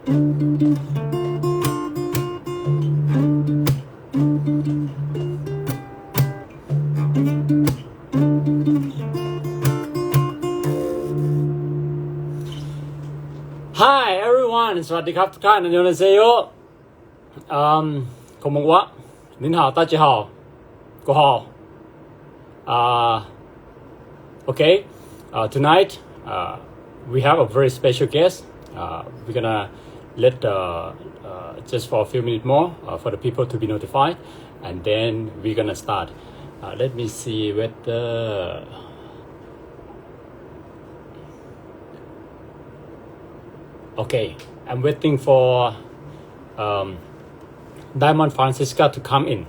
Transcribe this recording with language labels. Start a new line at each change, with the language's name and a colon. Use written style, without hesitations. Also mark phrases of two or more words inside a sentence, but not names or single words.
English: Hi everyone
Thai: สวัสดีครับทุกท่านอันยองเซโยこんばんは
Chinese: 您好大家好
Thai: กูฮอ
English: okay tonight we have a very special guest we're gonna let just for a few minutes more for the people to be notified and then we're gonna start let me see whether okay, I'm waiting for Diamond Francisca to come in.